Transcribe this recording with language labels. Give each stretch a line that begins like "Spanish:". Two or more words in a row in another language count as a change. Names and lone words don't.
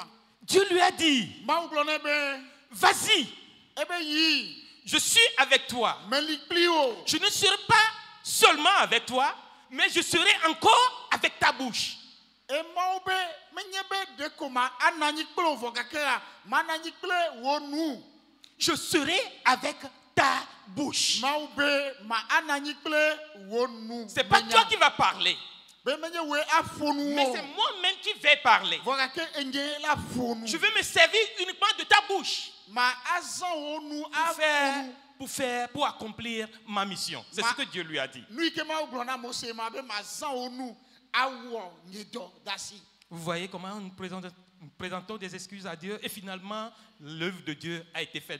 French: Dieu lui a dit,
Ewe: ma o glo ne be
French: vas-y,
Ewe: e be yi
French: je suis avec toi.
Ewe: me li plio
French: Je ne serai pas seulement avec toi, mais je serai encore avec ta bouche.
Ewe: e ma o be me nye be de ko ma ananyi kplo vo kakea ma ananyi kple wo nu
French: Je serai avec ta bouche.
Ewe: ma o be ma ananyi kple wo nu
French: C'est pas toi qui vas parler. Mais c'est moi-même qui vais parler. Je veux me servir uniquement de ta bouche pour accomplir ma mission. C'est ce que Dieu lui a dit. Vous voyez comment nous présentons des excuses à Dieu et finalement l'œuvre de Dieu a été faite.